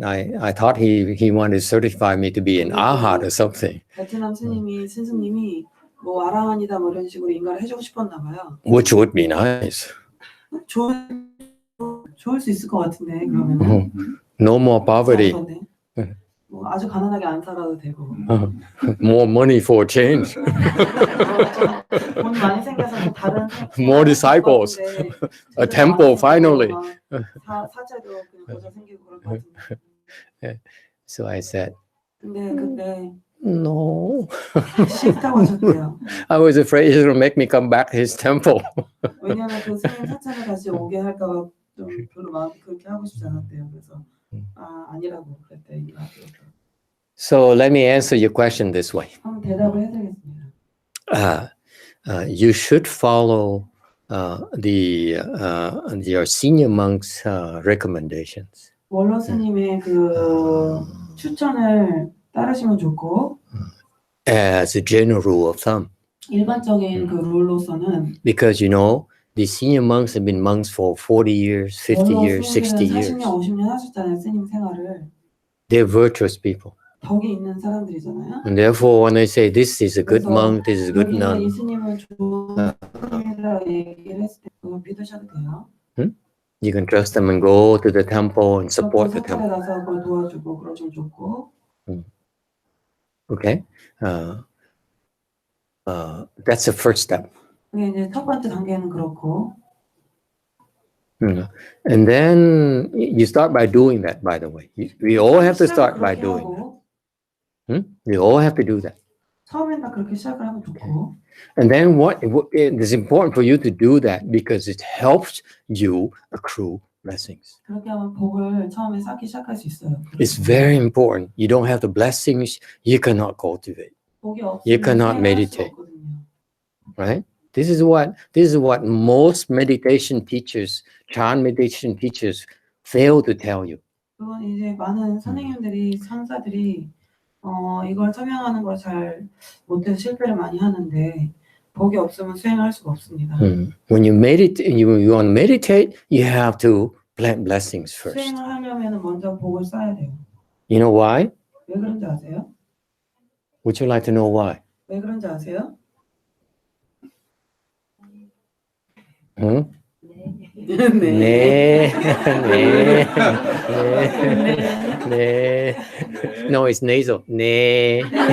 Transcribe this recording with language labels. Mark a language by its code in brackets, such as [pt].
[en] And I thought he wanted to certify me to be an arhat or something, [ko] 베트남 스님이 스님이 뭐 아라한이다 뭐 이런 식으로 인가를 해주고 싶었나 봐요. [en] which would be nice. [ko] 좋을 수 있을 것 같은데 그러면은 [en] No more poverty, [ko] 뭐 아주 가난하게 안 살아도 되고 [en] more money for change, [ko] 돈 많이 생겨서 좀 다른 [en] more disciples, a temple finally. [ko] 사제도 그냥 거저 생기고 그럴 것 같은데. [en] So I said, [ko] 근데 그때 [en] no. [ko] 싫다고 하셨대요. [en] I was afraid he would make me come back to his temple. [ko] 왜냐하면 그 스님 사찰을 다시 오게 할까봐 좀 별로 마음 그렇게 하고 싶지 않았대요. 그래서 아니라고 그랬대. [en] So let me answer your question this way. [ko] 한번 대답을 해드리겠습니다. [en] You should follow your senior monks' recommendations. [ko] 원로 스님의 그 추천을 따르시면 좋고 [en] As a general rule of thumb. [ko] 일반적인 그 룰로서는 [en] because you know the senior monks have been monks for 40 years, 50 [ko] 원로 [en] years, 60 [ko] 스님들은 [en] years. [ko] 40년, 50년 하셨잖아요. 스님 생활을. [en] They're virtuous people. [ko] 덕이 있는 사람들이잖아요. [en] And therefore, when they say this is a good [ko] 그래서 [en] monk, this is a good [ko] 여기에 이 [en] nun, [ko] 스님은 좋은 스님이라고 얘기를 했을 때 그걸 믿으셔도 돼요. [en] you can trust them and go to the temple and support the [ko] 사찰에 [en] temple. [ko] 가서 그걸 도와주고 그러시면 좋고. [en] Okay? That's the first step. [ko] 그게 이제 첫 번째 단계는 그렇고. [en] And then you start by doing that, by the way. We all have to start by doing that. We all have to do that. [ko] 처음엔 다 그렇게 시작을 하면 좋고. [en] And then what it is important for you to do that because it helps you accrue blessings. [ko] 그렇게 하면 복을 처음에 쌓기 시작할 수 있어요. [en] It's very important. You don't have the blessings, you cannot cultivate. [ko] 복이 [en] You [ko] 없으면 [en] cannot [ko] 수행할 수가 [en] meditate. [ko] 없거든요. [en] Right? This is what most meditation teachers, Chan meditation teachers fail to tell you. [ko] 그건 이제 많은 선생님들이 상사들이 이걸 설명하는 걸 잘 못해서 실패를 많이 하는데 복이 없으면 수행할 수가 없습니다. [en] When you meditate, you want to meditate, you have to plant blessings first. [ko] 수행을 하려면 먼저 복을 쌓아야 돼요. [en] You know why? [ko] 왜 그런지 아세요? [en] Would you like to know why? [ko] 왜 그런지 아세요? Hmm? 네. 네. 네. [en] No, it's nasal. [ko] 네.